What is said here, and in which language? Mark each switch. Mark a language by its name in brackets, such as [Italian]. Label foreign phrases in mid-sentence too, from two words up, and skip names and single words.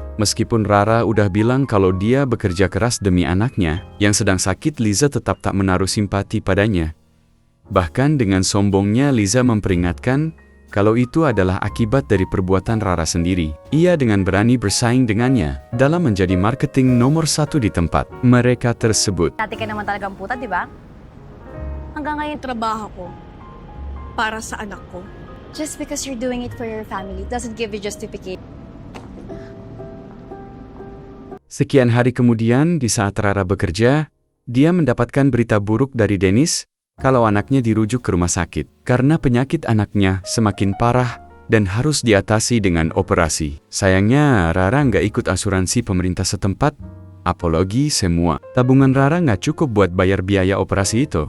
[Indonesian] Meskipun Rara udah bilang kalau dia bekerja keras demi anaknya yang sedang sakit, Liza tetap tak menaruh simpati padanya. Bahkan dengan sombongnya Liza memperingatkan kalau itu adalah akibat dari perbuatan Rara sendiri. Ia dengan berani bersaing dengannya dalam menjadi marketing nomor 1 di tempat mereka tersebut. [Filipino] Dati ka naman talagang puta, di ba? Hanggang ngayon, Trabaho ko para sa anak ko. [English] just because you're doing it for your family doesn't give you justification. [Indonesian] Sekian hari kemudian, di saat Rara bekerja, dia mendapatkan berita buruk dari Dennis kalau anaknya dirujuk ke rumah sakit karena penyakit anaknya semakin parah dan harus diatasi dengan operasi. Sayangnya, Rara nggak ikut asuransi pemerintah setempat, apalagi semua tabungan Rara nggak cukup buat bayar biaya operasi itu.